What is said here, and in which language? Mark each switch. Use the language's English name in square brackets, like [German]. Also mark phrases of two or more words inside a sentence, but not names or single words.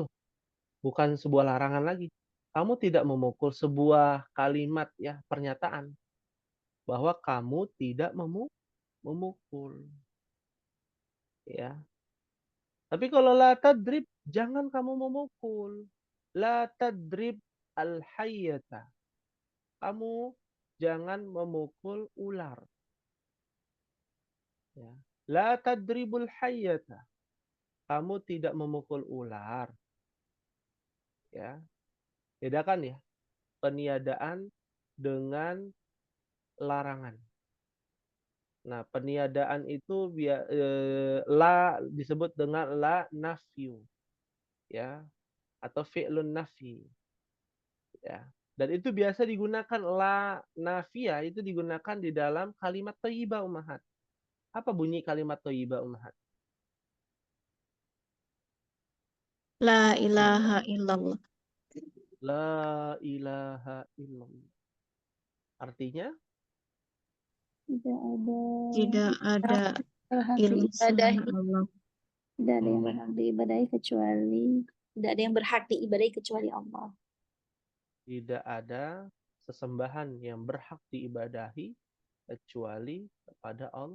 [Indonesian] Bukan sebuah larangan lagi. Kamu tidak memukul, sebuah kalimat ya, pernyataan bahwa kamu tidak memukul. Ya. Tapi kalau [Arabic] لا تضرب, [Indonesian] jangan kamu memukul. [Arabic] لا تضرب الحية. [Indonesian] Kamu jangan memukul ular. Ya. [Arabic] لا تضرب الحية. [Indonesian] Kamu tidak memukul ular. Ya. Bedakan ya. Peniadaan dengan larangan. Nah, peniadaan itu la disebut dengan [Arabic] لا نفي. [Indonesian] Ya. Atau [Arabic] فعل نفي. [Indonesian] Ya. Dan itu biasa digunakan [Arabic] لا نافية [Indonesian] itu digunakan di dalam kalimat thayyibah Ummahat. Apa bunyi kalimat thayyibah Ummahat? [Arabic] لا إله إلا الله. لا إله إلا الله. [Indonesian] Artinya? Tidak ada Tidak ada berhak ilah diibadahi. selain Allah. Tidak ada yang berhak diibadahi kecuali tidak ada yang berhak diibadahi kecuali Allah. Tidak ada sesembahan yang berhak diibadahi kecuali kepada Allah.